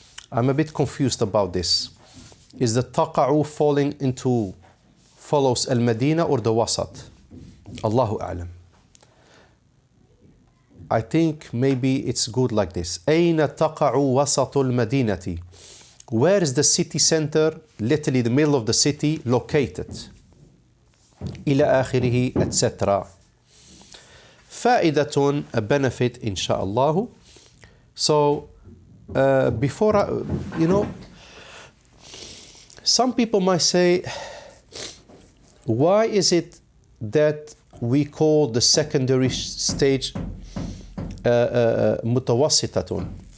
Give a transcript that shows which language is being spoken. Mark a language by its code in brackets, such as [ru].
[en] I'm a bit confused about this. Is the تقع falling into follows المدينة or the وسط? [ar] الله أعلم. [en] I think maybe it's good like this. [ar] أين تقع وسط المدينة? Where is the city center, literally the middle of the city, located? إلى آخره, etc. [en] فائدة, a benefit, inshallah. So, before, Some people might say, why is it that we call the secondary stage mutawassitatun?